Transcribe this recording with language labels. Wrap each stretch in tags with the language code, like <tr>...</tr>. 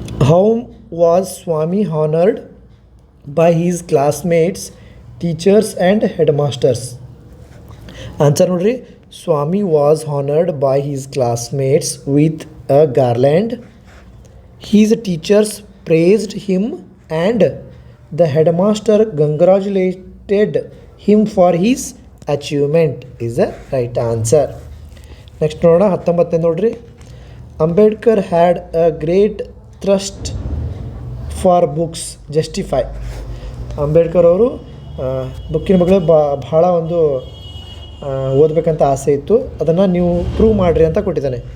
<en>How was Swami honoured by his classmates, teachers and head masters? Answer</en> <kn>ನೋಡ್ರಿ,</kn> <en>Swami was honoured by his classmates with a garland. His teachers praised him and the headmaster congratulated him for his achievement is the right answer. Next</en> <kn>ನೋಡೋಣ.</kn> <en>19</en> <kn>ನೋಡ್ರಿ,</kn> <en>Ambedkar had a great thrust for books, justify.</en> <kn>Ambedkar ಅವರು ಬುಕ್ಕಿನ ಬಗ್ಗೆ ಭಾಳ ಒಂದು ಓದಬೇಕಂತ ಆಸೆ ಇತ್ತು, ಅದನ್ನು ನೀವು ಪ್ರೂವ್ ಮಾಡಿರಿ ಅಂತ ಕೊಟ್ಟಿದ್ದಾನೆ.</kn>